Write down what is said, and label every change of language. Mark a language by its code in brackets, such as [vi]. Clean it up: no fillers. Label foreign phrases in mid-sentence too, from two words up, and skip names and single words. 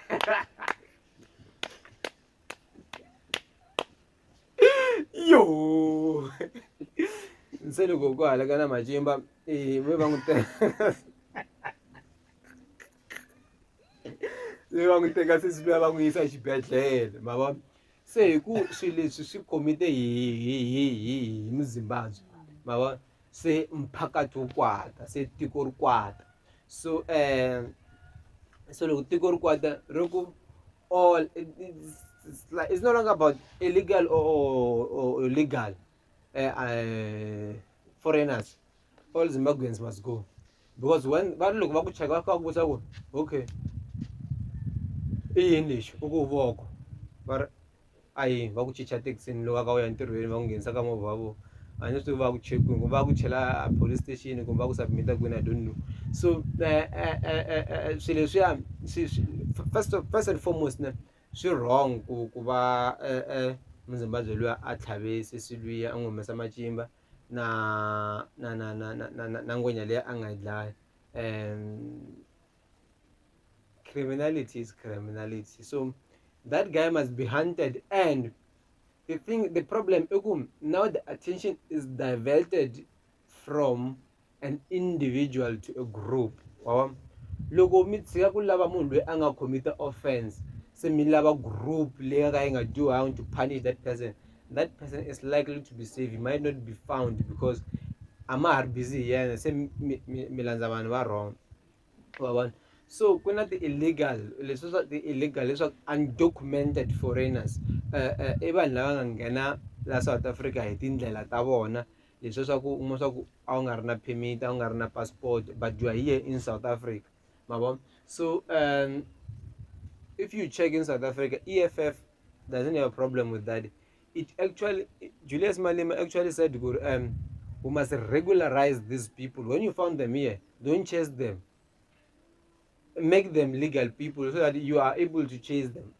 [ts] Yo, se loko ku halaka na macimba ve va n'wi teka sesiluya va n'wi yisa exibedhlele ma vona. Se hi ku swilo leswi swi komite hi Muzimbabwe ma vona, se mphakathi wu kwata, se tiko ri kwata. So so loko tiko ri kwata ri ku [en] all it's no longer about illegal or legal foreigners. All Zimbabweans must go because when [ts] vanhu loko va ku cheka va ku vutisa ku okay i yini lexi u ku voko va ri a yini va ku chicha taxini loko a ka u ya ntirhweni va ku nghenisa ka movha wa vona a ni swi tivi va ku chekiwe kumbe va ku chela [en] police station [ts] kumbe va ku submita kwini, [en] I don't know. [ts] So swilo leswiya [en] first and foremost [ts] swi wrong ku va Muzimbabwe luya a tlhave sesi luya a n'wi humesa macimba na ngwenya leyi a nga yi dlaya. [en] Criminality is criminality, so that guy must be hunted. And the problem now the attention is diverted from an individual to a group. [ts] Loko mi tshika ku lava munhu loyi a nga [en] commit offense, [ts] se mi lava group leyi ka yi nga [en] doing to punish that person is likely to be safe. He might not be found because [ts] ama ha ri busy yena, se mi landza vanhu va wrong. So kuna [en] the illegal [ts] leswaku [en] undocumented foreigners [ts] i vanhu lava nga nghena la South Africa hi tindlela ta vona leswi swa ku un'we swa ku a wu nga ri na permit a wu nga ri na passport [en] but you are here in South Africa [ts] mabo. [en] So if you check in South Africa, EFF doesn't have a problem with that. It actually, Julius Malema actually said, we must regularize these people. When you found them here, don't chase them. Make them legal people so that you are able to chase them.